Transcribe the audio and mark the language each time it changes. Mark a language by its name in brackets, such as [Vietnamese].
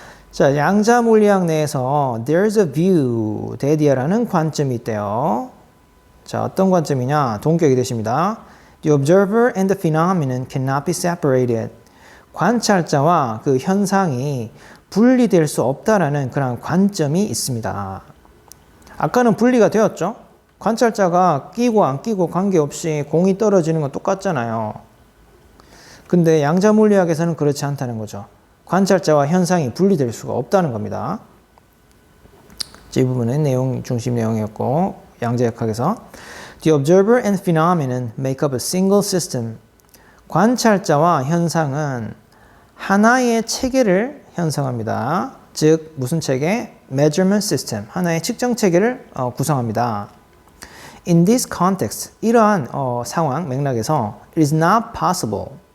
[Korean] 자, 양자 물리학 내에서 [English] there's a view, [Korean] 대디아라는 관점이 있대요. 자, 어떤 관점이냐? 동격이 되십니다. [English] The observer and the phenomenon cannot be separated. [Korean] 관찰자와 그 현상이 분리될 수 없다라는 그런 관점이 있습니다. 아까는 분리가 되었죠? 관찰자가 끼고 안 끼고 관계없이 공이 떨어지는 건 똑같잖아요. 근데 양자 물리학에서는 그렇지 않다는 거죠. 관찰자와 현상이 분리될 수가 없다는 겁니다. 이 부분은 내용 중심 내용이었고, 양자역학에서 [English] The observer and phenomenon make up a single system. [Korean] 관찰자와 현상은 하나의 체계를 형성합니다. 즉 무슨 체계? Measurement system. 하나의 측정 체계를 구성합니다. [English] In this context, [Korean] 이러한 상황, 맥락에서 [English] it is not possible.